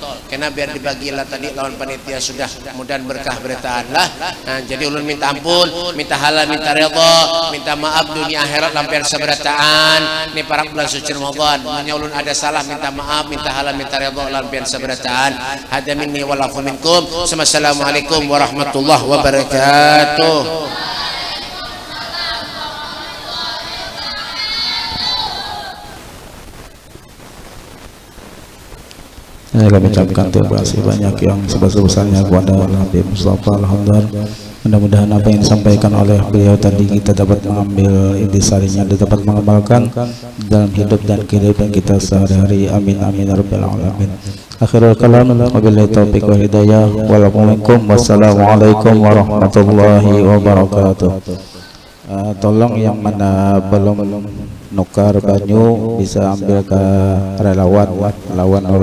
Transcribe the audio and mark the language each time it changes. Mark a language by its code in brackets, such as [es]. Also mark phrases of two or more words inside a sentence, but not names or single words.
[bjn] Karena biar dibagilah tadi lawan panitia sudah, mudahan berkah beratan lah. Nah, jadi ulun minta ampun, minta halal, minta redha, minta maaf dunia akhirat lampian saberataan. Ini para bulan suci Ramadan. Punya ulun ada salah, minta maaf, minta halal, minta redha lampian saberataan. [ar] هذا مني والعفو منكم السلام عليكم ورحمة الله وبركاته. [id] Kami ucapkan terima kasih banyak yang sebesar-besarnya kepada Nabi Mustafa Al-Hamdar. Mudah-mudahan apa yang disampaikan oleh beliau tadi kita dapat mengambil intisarinya dan dapat mengamalkan dalam hidup dan kehidupan kita sehari-hari. [ar] آمين آمين يا رب العالمين آخر الكلام وبالله التوفيق والهداية. والسلام عليكم ورحمة الله وبركاته. [bjn] Tolong yang mana belum nukar banyu bisa ambil ke relawan